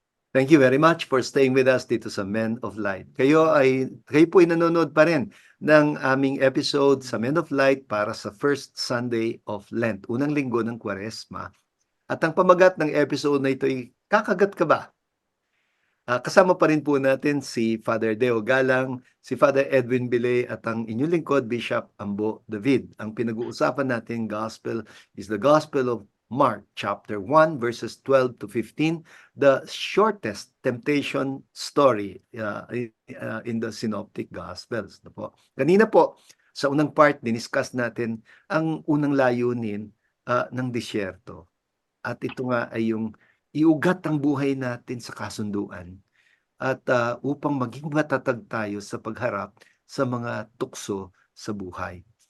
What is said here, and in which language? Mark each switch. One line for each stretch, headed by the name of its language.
English: Thank you very much for staying with us
Filipino: dito sa
English: Men of Light.
Filipino: Kayo po ay nanonood pa rin ng aming episode sa Men of Light para sa
English: first Sunday of Lent,
Filipino: unang linggo ng Kwaresma. At ang pamagat ng episode na ito ay "Kakagat ka ba?" Kasama pa rin po natin si Father Deo Galang, si Father Edwin Bilay at ang inyong lingkod, Bishop Ambo David. Ang pinag-uusapan nating
English: gospel is the Gospel of Mark chapter 1 verses 12 to 15, the shortest temptation story in the synoptic gospels.
Filipino: Po. Kanina po sa unang part diniscuss natin ang unang layunin ng disyerto. At ito nga ay yung iugat ang buhay natin sa kasunduan at, upang maging matatag tayo sa pagharap sa mga tukso sa buhay.